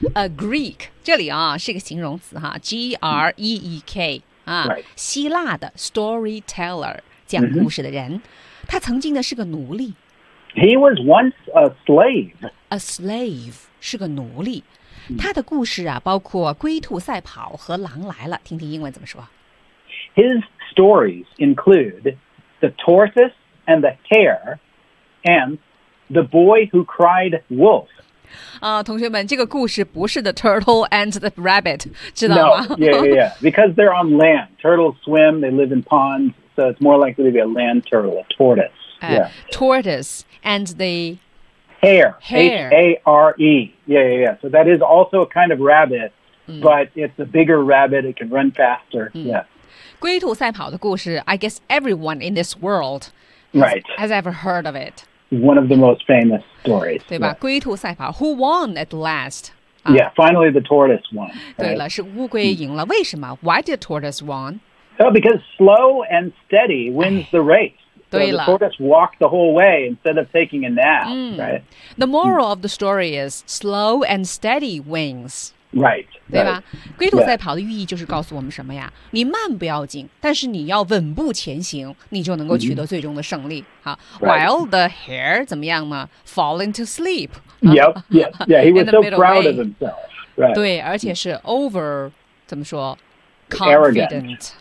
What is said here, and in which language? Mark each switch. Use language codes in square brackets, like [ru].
[zh] A Greek, 这里啊是一个形容词哈 ,G-R-E-E-K, 啊、希腊的 storyteller, 讲故事的人。他曾经呢是个奴隶。 [en] He was once a slave. [zh] A slave, 是个奴隶。他的故事啊包括龟兔赛跑和狼来了，听听英文怎么说。 [en] His stories include the tortoise and the hare and the boy who cried wolf. [zh] 同学们，这个故事不是 The Turtle and the Rabbit, 知道吗 [en] Because they're on land. Turtles swim, they live in ponds, so it's more likely to be a land turtle, a tortoise.、 Tortoise and the... Hare. H-A-R-E. Yeah. So that is also a kind of rabbit,、but it's a bigger rabbit, it can run faster.、 [zh] 龟兔赛跑的故事 [en] I guess everyone in this world has ever heard of it. One of the most famous stories. [zh] 对吧、龟兔赛跑 [en] Who won at last?、 finally the tortoise won. [zh] 对了、是乌龟赢了。为什么 [en] Why did tortoise won?、 Because slow and steady wins the race. [zh] 对了、 [en] the tortoise walked the whole way instead of taking a nap.、 The moral of the story is slow and steady wins. Right. [zh] 对吧、龟兔赛跑的寓意就是告诉我们什么呀、你慢不要紧，但是你要稳步前行，你就能够取得最终的胜利。 [en] While the hare, [zh] 怎么样呢? [en] Fall into sleep. Yep, he was so proud of himself. Right. [zh] 对，而且是 over, 怎么说?Confident.